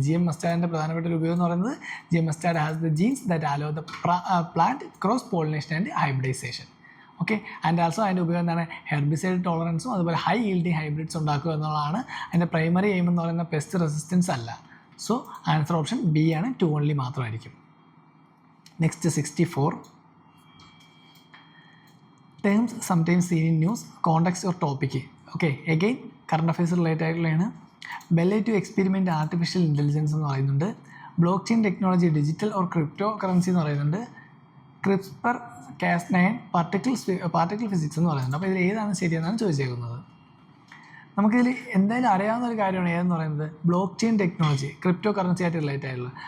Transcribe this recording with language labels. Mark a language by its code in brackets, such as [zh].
[ml] GM mustardൻ്റെ പ്രധാനപ്പെട്ട ഒരു ഉപയോഗം എന്ന് പറയുന്നത് [en] GM mustard has the genes that allow the plant cross pollination and hybridisation, okay. [ml] And also അതിൻ്റെ ഉപയോഗം എന്താണ്, ഹെർബിസൈഡ് ടോളറൻസും അതുപോലെ ഹൈ yielding ഹൈബ്രിഡ്സ് ഉണ്ടാക്കുക എന്നുള്ളതാണ്. അതിൻ്റെ പ്രൈമറി എയിം എന്ന് പറയുന്ന പെസ്റ്റ് റെസിസ്റ്റൻസ് അല്ല. സോ ആൻസർ ഓപ്ഷൻ ബി ആണ്, 2 only മാത്രമായിരിക്കും. [en] Next 64, terms sometimes seen in news, context or topic. Okay, again current affairs related ആയിട്ടുള്ളതാണ്. ബെല്ലേ to experiment artificial intelligence [ml] എന്ന് പറയുന്നുണ്ട്. [en] Block chain technology, digital or crypto currency എന്ന് പറയുന്നുണ്ട്. CRISPR-Cas9 particle physics എന്ന് പറയുന്നുണ്ട്. [ml] അപ്പോൾ ഇതിൽ ഏതാണ് ശരിയെന്നാണ് ചോദിച്ചേക്കുന്നത്. നമുക്കിതിൽ എന്തായാലും അറിയാവുന്ന ഒരു കാര്യമാണ് ഏതെന്ന് പറയുന്നത്, block chain technology, crypto currency ആയിട്ട് റിലേറ്റ് ആയിട്ടുള്ളത്.